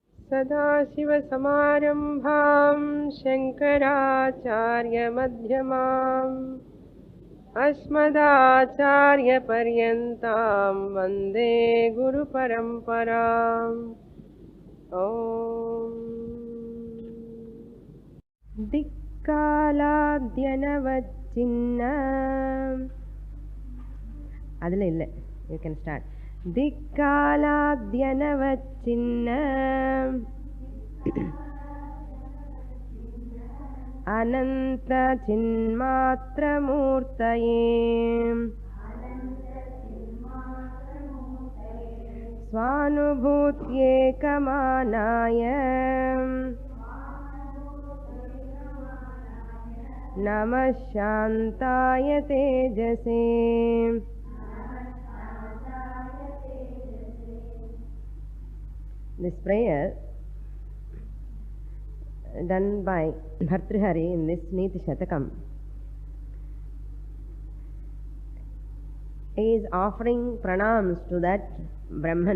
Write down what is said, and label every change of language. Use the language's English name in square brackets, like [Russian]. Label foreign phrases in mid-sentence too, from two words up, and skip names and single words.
[Sanskrit] सदाशिवसमारम्भां शङ्कराचार्यमध्यमाम् अस्मदाचार्यपर्यन्तां वन्दे गुरुपरम्पराम् ॐ दिक्कालाद्यनवच्चिन्न [Tamil] அதில் இல்லை, [English] you can start. [Sanskrit] दिक्कालाद्यनवच्चिन्न अनन्तचिन्मात्रमूर्तये स्वानुभूत्येकमानाय नमः शान्ताय तेजसे. [English] This prayer done by Bhartrihari in this Niti Shatakam is offering pranams to that Brahman.